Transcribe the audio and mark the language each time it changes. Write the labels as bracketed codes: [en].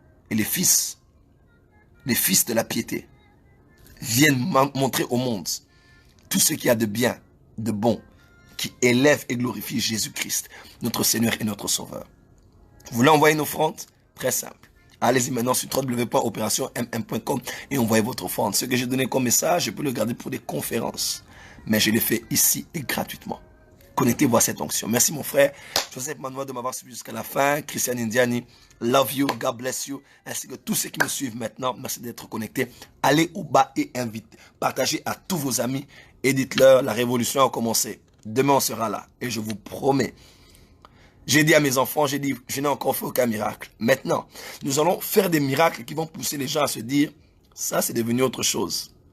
[fr] Et les fils de la piété viennent montrer au monde tout ce qu'il y a de bien, de bon, qui élève et glorifie Jésus-Christ, notre Seigneur et notre Sauveur. Vous voulez envoyer une offrande? Très simple. Allez-y maintenant sur www.operationmm.com et envoyez votre offrande. Ce que j'ai donné comme message, je peux le garder pour des conférences. Mais je l'ai fait ici et gratuitement. Connectez-vous à cette onction. Merci mon frère Joseph Manoir de m'avoir suivi jusqu'à la fin. [en] Christian Indiani, love you, God bless you. [fr] Ainsi que tous ceux qui me suivent maintenant, merci d'être connectés. Allez au bas et invitez. Partagez à tous vos amis et dites-leur, la révolution a commencé. Demain on sera là. Et je vous promets, j'ai dit à mes enfants, j'ai dit, je n'ai encore fait aucun miracle. Maintenant, nous allons faire des miracles qui vont pousser les gens à se dire, ça c'est devenu autre chose.